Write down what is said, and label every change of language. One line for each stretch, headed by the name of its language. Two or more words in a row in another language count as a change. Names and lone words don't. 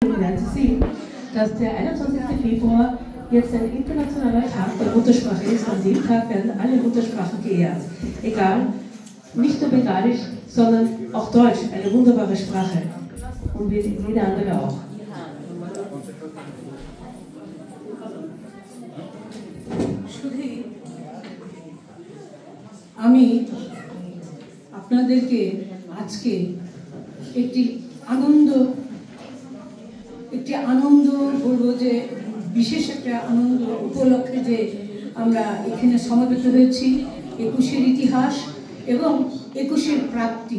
German: gelernt zu sehen, dass der 21. Februar jetzt ein internationaler Tag der Muttersprache ist. An dem Tag werden alle Muttersprachen geehrt. Egal, nicht nur Bengalisch, sondern auch Deutsch, eine wunderbare Sprache. Und jede andere auch.
Bangla: আমি আপনাদেরকে আজকে একটি আনন্দ বলবো যে বিশেষ একটা আনন্দ উপলক্ষে যে আমরা এখানে সমবেত হয়েছি ২১-এর ইতিহাস এবং ২১-এর প্রাপ্তি।